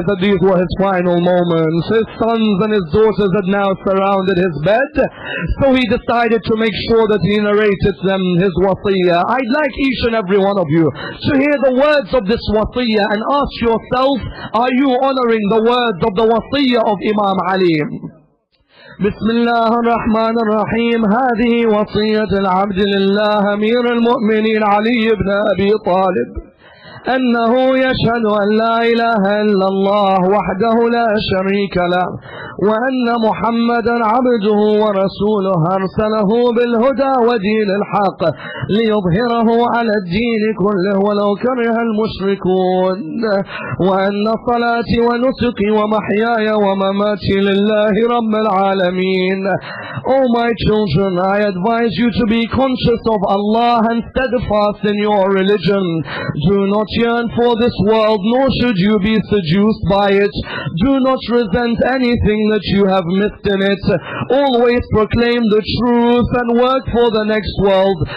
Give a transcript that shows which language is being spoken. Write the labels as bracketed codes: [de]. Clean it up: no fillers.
[en] realized that these were his final moments. His sons and his daughters had now surrounded his bed, so he decided to make sure that he narrated them his wasiyah. I'd like each and every one of you to hear the words of this wasiyah and ask yourself, are you honoring the words of the wasiyah of Imam Ali? [ar] بسم الله الرحمن الرحيم. هذه وصية العبد لله أمير المؤمنين علي بن أبي طالب أنه يشهد أن لا إله إلا الله وحده لا شريك له وأن محمدا عبده ورسوله أرسله بالهدى ودين الحق ليظهره على الدين كله ولو كره المشركون وأن صلاتي ونسكي ومحياي ومماتي لله رب العالمين. [en] Oh my children, I advise you to be conscious of Allah and steadfast in your religion. Do not yearn for this world, nor should you be seduced by it. Do not resent anything that you have missed in it. Always proclaim the truth and work for the next world.